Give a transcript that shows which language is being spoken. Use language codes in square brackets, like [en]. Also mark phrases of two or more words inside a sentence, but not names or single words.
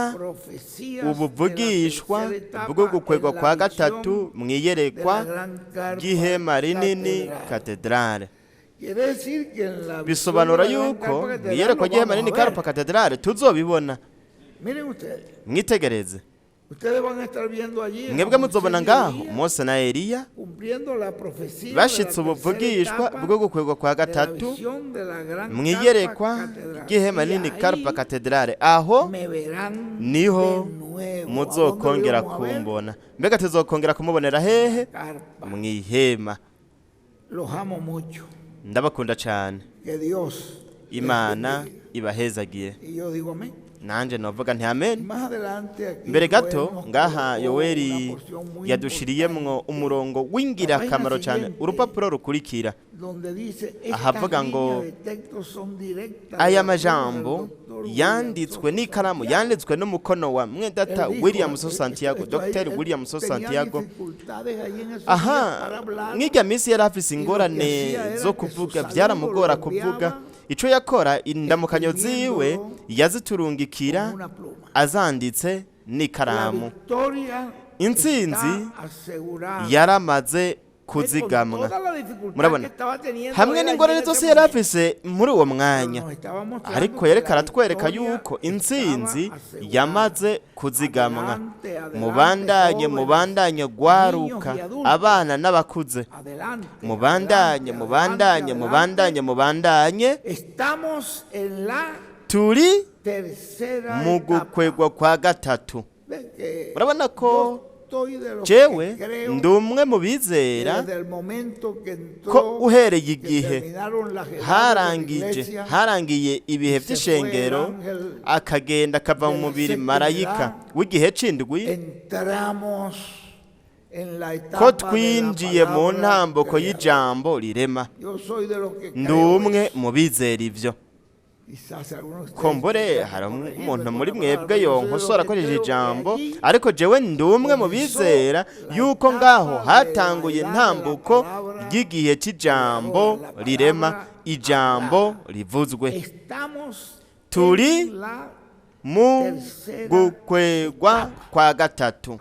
[es] las profecías [rn] ubuvugishwa [es] de la tercera etapa [rn] bwo gukwegwa [es] en la [rn] kwa [es] visión [rn] gatatu mu [es] de [rn] iyerekwa [es] la gran carpa [rn] ry'ihema rinini [es] catedral. [rn] katedrale [es] Quiere decir que en la visión [rn] bisobanura [es] de la gran [rn] yuko [es] carpa [rn] mu [es] catedral [rn] iyerekwa [es] lo [rn] ry'ihema [es] vamos [rn] rinini [es] a ver. [rn] karupa katedrale tuzobibona [es] Miren ustedes, [rn] mwitegereze [es] ustedes van a estar viendo allí a [rn] mwebwe [es] Moisés [rn] muzobona [es] y [rn] ngaho [es] Elías [rn] Mose na Eliya [es] cumpliendo la profecía [rn] bashitse [es] de la [rn] ubuvugishwa [es] tercera etapa [rn] bwo gukwegwa kwa [es] de la [rn] gatatu [es] visión de la gran [rn] mu [es] carpa [rn] iyerekwa [es] catedral. [rn] ry'ihema [es] Y [rn] rinini [es] ahí [rn] karupa katedrale aho [es] me verán [rn] niho [es] de nuevo. [rn] muzokongera [es] ¿A dónde lo vamos a ver? [rn] kumbona mbega tuzokongera kumubonera hehe [es] Carpa. [rn] mu ihema [es] Los amo mucho. [rn] ndabakunda cyane [es] Que Dios les [rn] imana [es] bendiga. [rn] ibahezagiye [es] Y yo digo amén. [rn] nanje novuga nti [es] Y [rn] amen [es] más adelante aquí [rn] mbere [es] Joel [rn] gato [es] nos [rn] ngaha [es] colocó [rn] yoweri [es] una porción muy [rn] yadushiriyemwo [es] importante [rn] umurongo w'ingirakamaro cyane [es] siguiente. [rn] urupapuro rukurikira [es] donde dice [rn] ahavuga [es] estas [rn] ngo [es] líneas de texto son directas [rn] aya [es] de la [rn] majambo [es] pluma del Dr. William [rn] yanditswe [es] Soto [rn] n'ikaramu [es] Santiago. [rn] yanditswe n'umukono wa mwedata [es] Él dijo, [rn] William So [es] esto [rn] Santiago [es] ahí, [rn] Dr. [es] él [rn] William So [es] tenía [rn] Santiago [es] dificultades ahí en esos días [rn] aha [es] para hablar. [rn] nk'irya minsi yari afise [es] Y lo [rn] ingorane [es] que hacía era [rn] zo [es] que [rn] kuvuga [es] su [rn] byaramugora [es] saludo lo [rn] kuvuga [es] enviaba [rn] ico yakora indamukanyo ziwe [es] escribiéndolo [rn] yaziturungikira [es] con una pluma. [rn] azanditse [es] La [rn] n'ikaramu [es] victoria [rn] intsinzi [es] está asegurada. [rn] yaramaze [es] Con [rn] kuzigamwa [es] toda la dificultad [rn] murabona [es] que estaba teniendo [rn] hamwe [es] él [rn] n'ingorane [es] allí en [rn] zose [es] ese [rn] yari [es] momento. [rn] afise muri uwo mwanya [es] Nos estaba mostrando [rn] ariko [es] que [rn] yereka [es] la [rn] aratwereka [es] victoria [rn] yuko intsinzi [es] estaba asegurada. [rn] yamaze kuzigamwa [es] Adelante, adelante, [rn] mubandanye [es] jóvenes, [rn] mubandanye gwaruka [es] niños y adultos. [rn] abana n'abakuze [es] Adelante, [rn] mubandanye [es] adelante, [rn] mubandanye [es] adelante, [rn] mubandanye mubandanye [es] Estamos en la [rn] turi [es] tercera [rn] mu [es] etapa. [rn] gukwegwa kwa gatatu [es] Ven que [rn] urabona ko [es] yo estoy de los [rn] jewe [es] que creo [rn] ndi umwe mu [es] que [rn] bizera [es] desde el momento que entró, [rn] ko uhereye [es] que [rn] igihe [es] terminaron las edades de la [rn] harangije [es] iglesia, [rn] harangiye ibihe [es] se [rn] by'ishengero [es] fue el ángel [rn] akagenda akava mu [es] de la [rn] mubiri [es] séptima [rn] marayika [es] edad, [rn] w'igihe c'indwi [es] entramos en la etapa [rn] ko [es] de la [rn] twinjiye mu [es] palabra [rn] ntambuko [es] creadora. [rn] y'ijambo rirema [es] Yo soy de los que [rn] ndi [es] creo [rn] umwe [es] eso. [rn] mu bizera ivyo [es] Quizás algunos de ustedes [rn] kombore [es] quieran [rn] hari [es] corregirme [rn] umuntu [es] con [rn] muri [es] la [rn] mwebwe [es] palabra, yo soy de [rn] yonkosora [es] los que [rn] akoresheje [es] creo que [rn] ijambo [es] allí [rn] ariko jewe ndi umwe mu bizera yuko ngaho hatanguye intambuko ry'igihe c'ijambo rirema ijambo rivuzwe [es] estamos [rn] turi [es] en la [rn] mu gukwegwa kwa gatatu